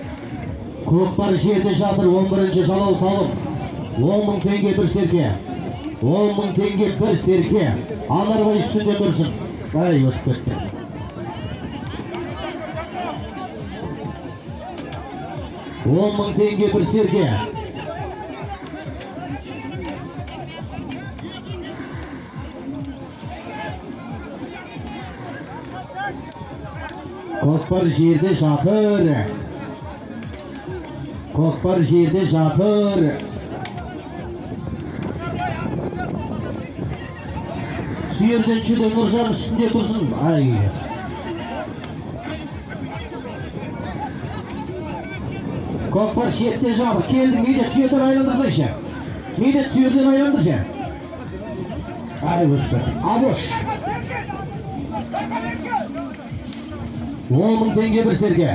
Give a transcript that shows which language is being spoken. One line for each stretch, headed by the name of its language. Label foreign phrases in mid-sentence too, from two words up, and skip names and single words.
Kazakh: Көкпар жерде жатыр. 11-ші жалау салым 10 мың теңге бір серке. 10.000 tenge bir serke. Anarбай üstünde dursun. Ay ötüp ketti. $10.000 tenge bir serke. Көкпар жерде жатыр. Көкпар жерде жатыр. Сүйерденші де Нұржан үстінде тұрсын. Ай. Көкпар шетте жатыр. Келді, Медет сүйерден айландырсайшы. Медет сүйерден айландыршы. Ай, өтті. Абош. 10.000 tenge bir serke.